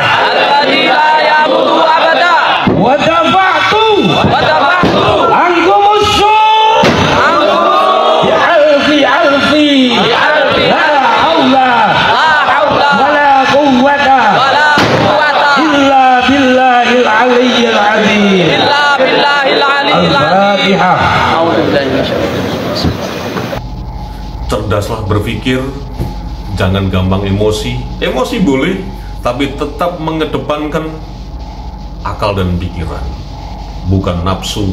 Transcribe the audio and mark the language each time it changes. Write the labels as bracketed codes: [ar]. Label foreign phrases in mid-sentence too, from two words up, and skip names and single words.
[ar] ودفعت عنكم أصول بألف لا حول ولا قوة إلا بالله العلي العظيم. [id] Al-Fatihah. Cerdaslah berpikir, jangan gampang emosi. Emosi boleh, tapi tetap mengedepankan akal dan pikiran, bukan nafsu.